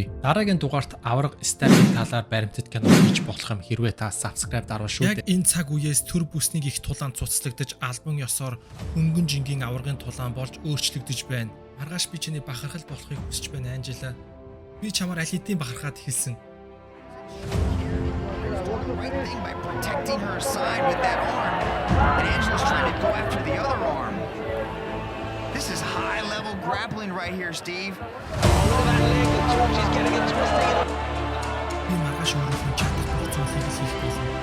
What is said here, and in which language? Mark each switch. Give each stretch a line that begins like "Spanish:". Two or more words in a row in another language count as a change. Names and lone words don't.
Mongolian: Дараагийн дугаарт аварга Stamp-ийн талаар баримтат кино хийж болох юм хэрвээ та subscribe даруул шүү дээ. Яг энэ цаг үеэс түр бүснийг их тулаан цуцлагдаж албан ёсоор хөнгөн жингийн аваргын тулаан болж өөрчлөгдөж байна. Маргааш би чиний бахархал болохыг хүсэж байна Анжела. Би чамаар аль хэдийн бахархаад хэлсэн.
English: Right thing by protecting her side with that arm, and Angela's trying to go after the other arm. This is high-level grappling right here, Steve.
Mongolian: Би маргааш өөрийнхөө чадвар зүйлийг хийх болно.